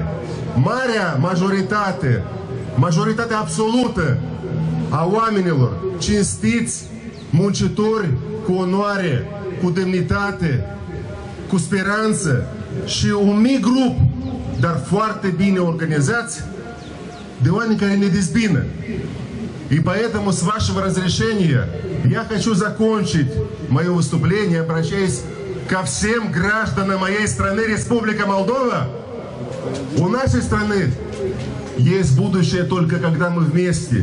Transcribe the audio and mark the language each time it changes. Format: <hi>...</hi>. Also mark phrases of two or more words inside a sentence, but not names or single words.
<ro>Marea majoritate, majoritatea absolută a oamenilor cinstiți, muncitori, cu onoare, cu demnitate, cu speranță și un mic grup, dar foarte bine organizați, de oameni care ne дезбина.</ro> <ru>И поэтому, с вашего разрешения, я хочу закончить мое выступление, обращаясь ко всем гражданам моей страны, Республика Молдова. У нашей страны есть будущее только когда мы вместе.</ru>